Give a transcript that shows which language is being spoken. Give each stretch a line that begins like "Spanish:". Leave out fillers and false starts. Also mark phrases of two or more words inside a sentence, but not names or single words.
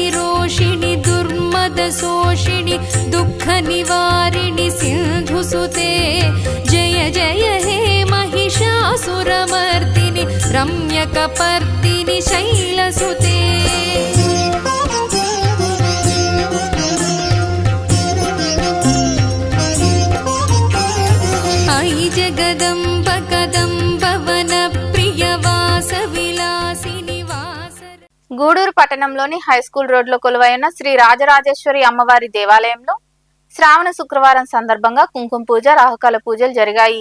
Sanskrit: रोषिणि दुर्मदशोषिणि दुःखनिवारिणि सिन्धुसुते जय जय हे महिषासुरमर्दिनि रम्यकपर्दिनि शैलसुते अयि जगदम्ब कदम्ब वनप्रियवासविलासिनि
Telugu: గూడూరు పట్టణంలోని హైస్కూల్ రోడ్లో కొలువైన శ్రీ రాజరాజేశ్వరి అమ్మవారి దేవాలయంలో శ్రావణ శుక్రవారం సందర్భంగా కుంకుమ పూజ, రాహుకాల పూజలు జరిగాయి.